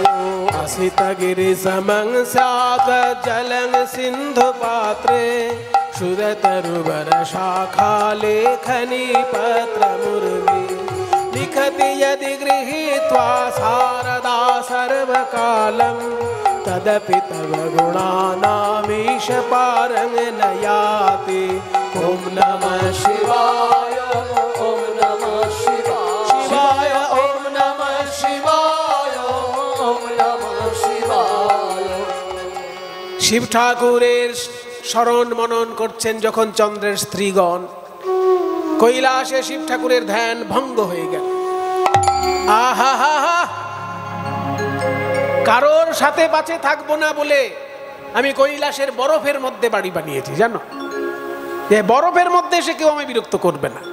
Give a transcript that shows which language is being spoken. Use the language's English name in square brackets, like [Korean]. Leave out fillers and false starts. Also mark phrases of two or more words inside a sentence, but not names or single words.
[Sanskrit] असितगिरिसमं स्यात् जलं सिन्धुपात्रे क्षुरतरुवरशाखालेखनी पत्रमुर्वी लिखति यदि गृहीत्वा शारदा सर्वकालं तदपि तव गुणानामीश पारं न याति। ओम नमः शिवाय ओम नमः शिवाय ओम नमः शिवाय ओम नमः शिवाय। [Bangla] শিব ঠাকুরের স্মরণ মনন করছেন যখন চন্দ্রের স্ত্রীগণ, কৈলাসে শিব ঠাকুরের ধ্যান ভঙ্গ হয়ে গেল। আহা হা হা, কারোর সাথে বাঁচে থাকবো না বলে আমি কৈলাসের বরফের মধ্যে বাড়ি বানিয়েছি, জানো, যে বরফের মধ্যে এসে কেউ আমায় বিরক্ত করবে না।